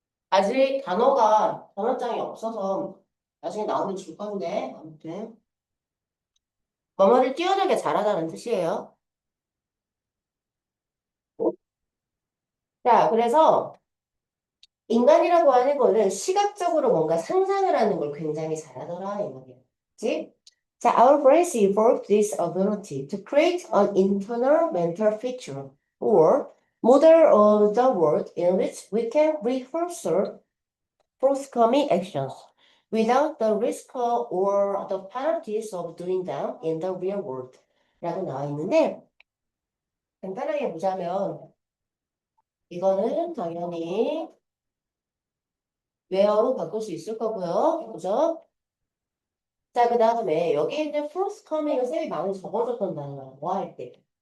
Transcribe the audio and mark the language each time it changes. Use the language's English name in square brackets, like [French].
[Korean] 아직 단어장이 없어서 나중에 나오면 줄 건데, 아무튼. 뭐뭐를 뛰어나게 잘하다는 뜻이에요. 자, 그래서 인간이라고 하는 거는 시각적으로 뭔가 상상을 하는 걸 굉장히 잘하더라, 이 말이야. 그치? 자, [English] our brains evolved this ability to create an internal mental picture or model of the world in which we can rehearse forthcoming actions without the risk or the penalties of doing them in the real world. [Korean] 라고 나와 있는데, 간단하게 보자면, 이거는 당연히 웨어로 바꿀 수 있을 거고요. 그죠? 자, 그 다음에 여기 있는 forthcoming은 쌤이 많이 적어줬던 단어야. 뭐 할 때.